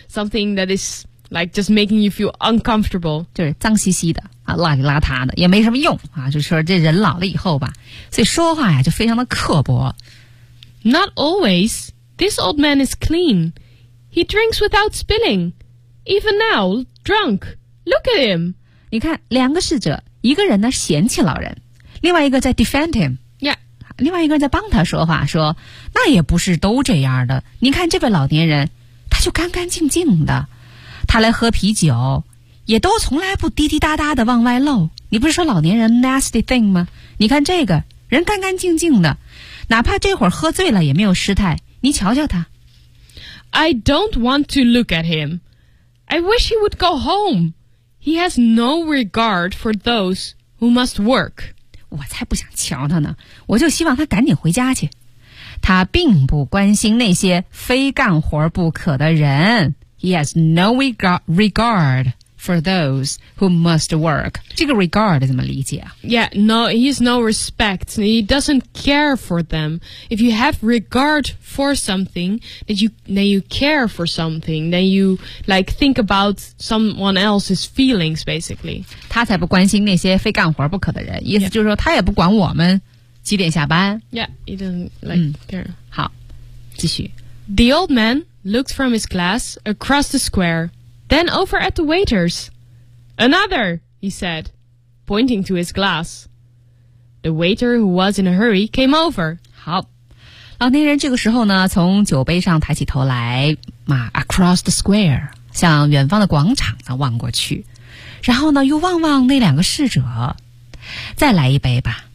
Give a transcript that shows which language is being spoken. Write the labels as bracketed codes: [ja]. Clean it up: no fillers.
[en] Something that is like just making you feel uncomfortable. [zh] 就是脏兮兮的啊，邋里邋遢的，也没什么用啊。就说这人老了以后吧，所以说话呀就非常的刻薄。 [en] Not always. This old man is clean. He drinks without spilling. Even now, drunk. Look at him. [zh] 你看，两个侍者，一个人呢嫌弃老人，另外一个在 [en] defend him. [zh] 另外一个人在帮他说话，说那也不是都这样的，你看这位老年人他就干干净净的，他来喝啤酒也都从来不滴滴答答的往外漏，你不是说老年人 [en] nasty thing [zh] 吗？你看这个人干干净净的，哪怕这会儿喝醉了也没有失态，你瞧瞧他。 [en] I don't want to look at him. I wish he would go home. He has no regard for those who must work. [zh] 我才不想瞧他呢，我就希望他赶紧回家去。他并不关心那些非干活不可的人。 [en] He has no regard for those who must work. [zh] 这个 regard 怎么理解啊？ [en] Yeah, no, he has no respect. He doesn't care for them. If you have regard for something, then you care for something, then you like think about someone else's feelings, basically. [zh] 他才不关心那些非干活不可的人，意思就是说他也不管我们几点下班。 [en] Yeah, he doesn't like care. [zh] 好，继续。 [en] The old man looked from his glass across the square. Then over at the waiters. Another, he said, pointing to his glass. The waiter who was in a hurry came over. [zh] 好，老年人这个时候呢，从酒杯上抬起头来，嘛 ， [en] across the square， [zh] 向远方的广场呢望过去，然后呢又望望那两个侍者。再来一杯吧。